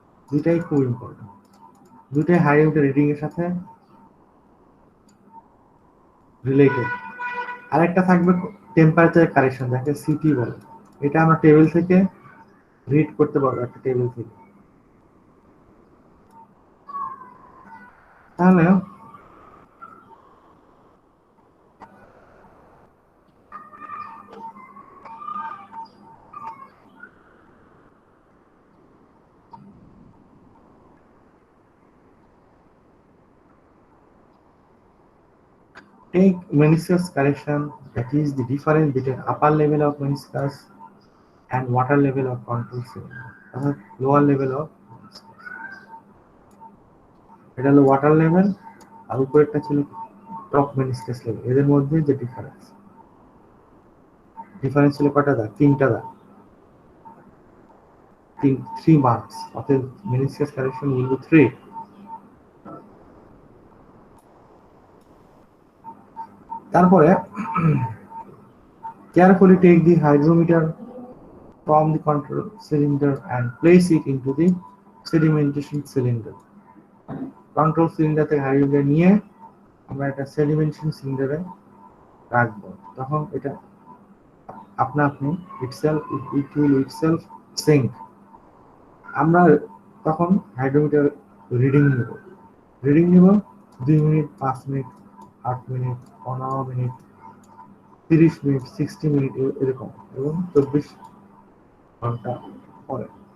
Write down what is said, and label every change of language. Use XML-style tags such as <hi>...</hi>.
<bn>দুটাই খুব ইম্পর্টেন্ট, দুটাই হাইড্রোমিটার রিডিং এর সাথে রিলেটেড। আরেকটা থাকবে টেম্পারেচার কারেকশন, যাকে সিটি বলে। এটা আমরা টেবিল থেকে রিড করতে পারবো, একটা টেবিল থেকে। তাহলে</bn> <en>take meniscus correction, that is the difference between upper level of meniscus and water level of control cylinder, lower level of meniscus.</en> <bn>এটা হলো ওয়াটার লেভেল আর উপরেরটা ছিল টপ মেনিসকাস লেভেল। এদের মধ্যে যে ডিফারেন্স ছিল কয়টা দাগ? 3টা দাগ, 3 মার্কস। অতএব</bn> <en>Meniscus correction will be 3।</en> <bn>তারপরে</bn> <en>carefully take the hydrometer from the control cylinder and place it into the sedimentation cylinder.</en> <bn>Control cylinder থেকে হাইড্রোমিটার নিয়ে আমরা একটা সেডিমেন্টেশন সিলিন্ডারে রাখবো। তখন এটা আপনা আপনি</bn> <en>it will itself sink।</en> <bn>আমরা তখন হাইড্রোমিটার রিডিং নিব 2 minute, 5 minute, 8 minute, 15 minute, 30 minute, 60 minute এরকম, এবং 24 ঘন্টা পরে।</bn>